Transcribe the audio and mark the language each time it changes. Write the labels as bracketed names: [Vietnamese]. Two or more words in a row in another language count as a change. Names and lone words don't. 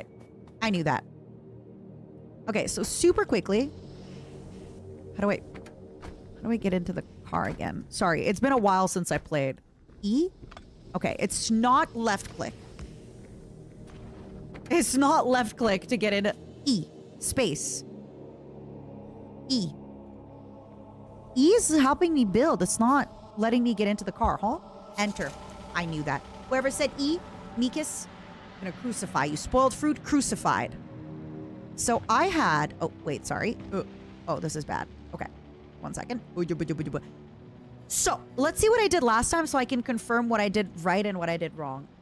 [English] I knew that. Okay, so super quickly. How do I get into the car again? Sorry, it's been a while since I played. E? Okay, it's not left click. It's not left click to get into E. Space. E. E is helping me build. It's not letting me get into the car, huh? Enter. I knew that. Whoever said E, Mikas, I'm gonna crucify you. Spoiled fruit, crucified. So I had... Oh, wait, sorry. Oh, this is bad. Okay. 1 second. So, let's see what I did last time so I can confirm what I did right and what I did wrong.